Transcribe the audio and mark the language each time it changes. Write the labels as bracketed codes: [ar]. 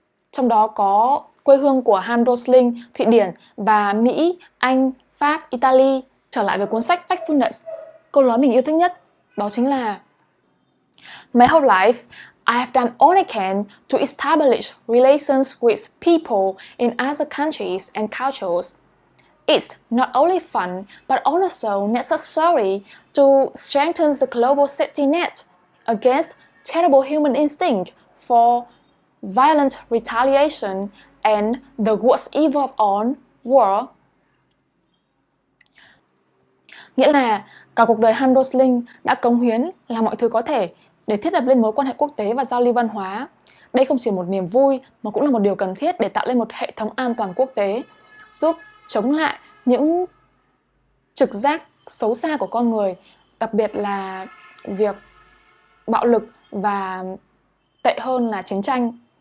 [vi] Trong đó có quê hương của Hans Rosling, Thụy Điển và Mỹ, Anh, Pháp, Italy. Trở lại với cuốn sách Factfulness, câu nói mình yêu thích nhất đó chính là [en] My whole life, I have done all I can to establish relations with people in other countries and cultures. It's not only fun, but also necessary to strengthen the global safety net against terrible human instinct for violent retaliation and the worst evil of all, war. [vi] Nghĩa là cả cuộc đời Hans Rosling đã cống hiến làm mọi thứ có thể để thiết lập lên mối quan hệ quốc tế và giao lưu văn hóa. Đây không chỉ một niềm vui mà cũng là một điều cần thiết để tạo lên một hệ thống an toàn quốc tế, giúp chống lại những trực giác xấu xa của con người, đặc biệt là việc bạo lực và tệ hơn là chiến tranh.